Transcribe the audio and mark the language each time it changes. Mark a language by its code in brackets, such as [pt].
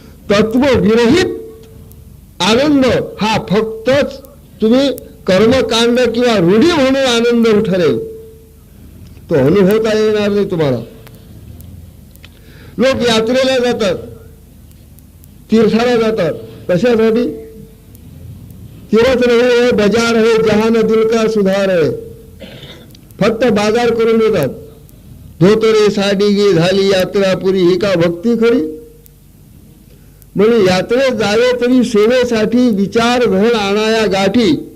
[mr] तत्व विरहित आनंद हा फक्तच तुम्ही कर्मकांड किंवा रूढी म्हणून आनंद ठरेल, तो अनुभवता येणार नाही तुम्हाला. लोक यात्रेला जातात, तीर्थाला जातात, कशासाठी. [hi] तीर्थ रहे बाजार है जहान दिल का सुधार है. [mr] फक्त बाजार करून येतात. धोतरे साडी गे झाली यात्रा पुरी, ही का भक्ती खरी. म्हणून यात्रेत जावे तरी सेवेसाठी, विचार धन आणाया गाठी.